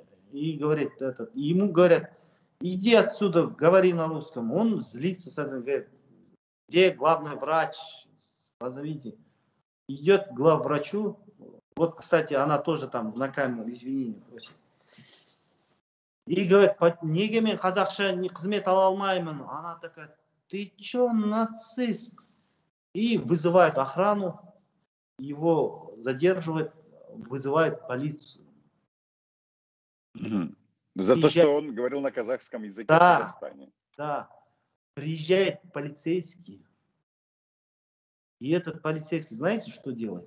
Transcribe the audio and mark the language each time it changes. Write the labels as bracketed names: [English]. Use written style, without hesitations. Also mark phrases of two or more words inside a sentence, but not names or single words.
[Russian] И говорит, этот, и ему говорят, иди отсюда, говори на русском. Он злится, говорит, где главный врач, позовите. Идет к главврачу. Вот, кстати, она тоже там на камеру извинения просит. И говорит, [Kazakh] неге мен қазақша қызмет ала алмаймын. [Russian] Она такая, ты чё, нацист? И вызывает охрану, его задерживает, вызывает полицию. Мгм. За то, Приезжает, что он говорил на казахском языке в да, Казахстане. да, приезжает полицейский. И этот полицейский, знаете, что делает?